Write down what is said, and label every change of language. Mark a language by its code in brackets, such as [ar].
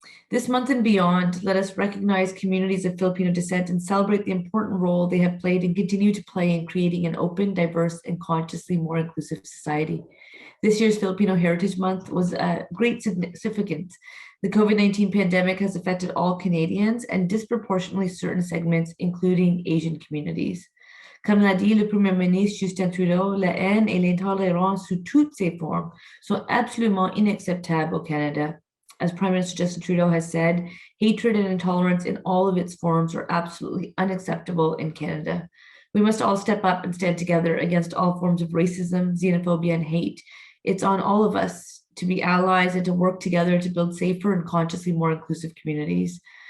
[en] This month and beyond, let us recognize communities of Filipino descent and celebrate the important role they have played and continue to play in creating an open, diverse, and consciously more inclusive society. This year's Filipino Heritage Month was great significance. The COVID-19 pandemic has affected all Canadians and disproportionately certain segments, including Asian communities. [fr] Comme l'a dit le Premier ministre Justin Trudeau, la haine et l'intolérance sous toutes ses formes sont absolument inacceptables au Canada. [en] As Prime Minister Justin Trudeau has said, hatred and intolerance in all of its forms are absolutely unacceptable in Canada. We must all step up and stand together against all forms of racism, xenophobia, and hate. It's on all of us to be allies and to work together to build safer and consciously more inclusive communities.